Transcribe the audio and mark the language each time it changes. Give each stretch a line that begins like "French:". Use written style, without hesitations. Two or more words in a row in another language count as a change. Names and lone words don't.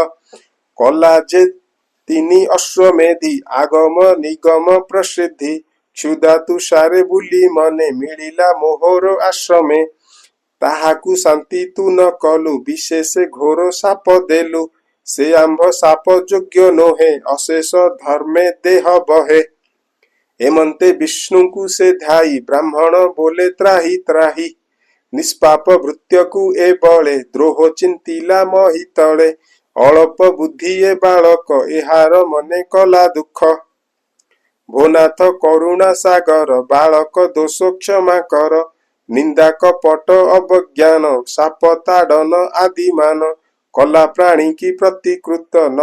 Odia: କଲା ଯେ ତିନି ଅଶ୍ୱମେଧି ଆଗମ ନିଗମ ପ୍ରସିଦ୍ଧି। କ୍ଷୁଧା ତୁଷାରେ ବୁଲି ମନେ ମିଳିଲା ମୋହର ଆଶ୍ରମେ। ତାହାକୁ ଶାନ୍ତି ତୁ ନ କଲୁ ବିଶେଷେ ଘୋର ସାପ ଦେଲୁ। ସେ ଆମ୍ଭ ସାପ ଯୋଗ୍ୟ ନୋହେ ଅଶେଷ ଧର୍ମେ ଦେହ ବହେ। ହେମନ୍ତେ ବିଷ୍ଣୁ କୋ ସେ ଧ୍ୟାଇ ବ୍ରାହ୍ମଣ ବୋଲେ ତ୍ରାହି ତ୍ରାହି ନିଷ୍ପାପ ଭୃତ୍ୟକୁ ଏ ବଳେ ଦ୍ରୋହ ଚିନ୍ତିଲା ମହୀ ତଳେ ଅଳ୍ପ ବୁଦ୍ଧି ଏ ବାଳକ ଏହାର ମନେ କଲା ଦୁଖ ଭୋନାଥ କରୁଣା ସାଗର ବାଳକ ଦୋଷ କ୍ଷମା କର ନିନ୍ଦା କପଟ ଅବଜ୍ଞାନ ସାପ ତାଡ଼ନ ଆଦି ମାନ କଲା ପ୍ରାଣୀ କି ପ୍ରତିକୃତ ନ